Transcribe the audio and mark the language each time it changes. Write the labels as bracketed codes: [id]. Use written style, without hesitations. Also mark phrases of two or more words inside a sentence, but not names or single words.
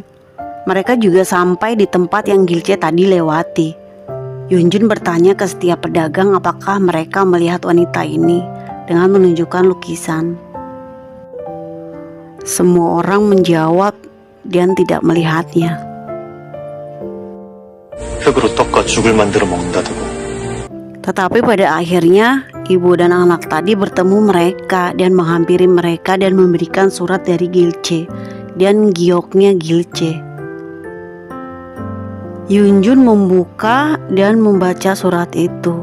[id] Mereka juga sampai di tempat yang Gilche tadi lewati. Yunjun bertanya ke setiap pedagang apakah mereka melihat wanita ini dengan menunjukkan lukisan. Semua orang menjawab dan tidak melihatnya. [ko] 흙으로 떡과 죽을 만들어 먹는다더고. [id] Tetapi pada akhirnya ibu dan anak tadi bertemu mereka dan menghampiri mereka dan memberikan surat dari Gilche dan gioknya Gilche. Yunjun membuka dan membaca surat itu.